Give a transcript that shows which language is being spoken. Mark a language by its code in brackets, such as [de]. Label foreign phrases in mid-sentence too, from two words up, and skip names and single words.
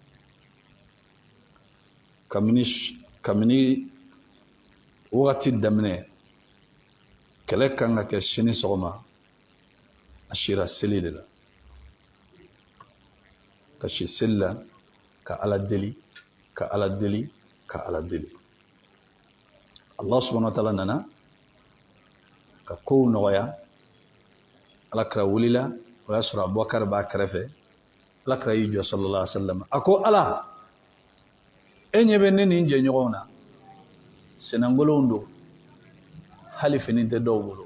[bm] kabini wagati daminɛ kɛlɛ kan ka kɛ sini sɔgɔma a sira seli de la ka si seli la ka Ala deli ka Ala deli ka Ala deli. [ar] الله سبحانه وتعالى [bm] nana ka kow nɔgɔya. Alakira wulila o y'a sɔrɔ Abubakar b'a kɛrɛfɛ. Alakira y'i jɔ [ar] صلى الله عليه وسلم. [bm] A ko Ala, e ɲɛ bɛ ne ni n jɛɲɔgɔnw na, senangolonw don, hali fini tɛ dɔw bolo.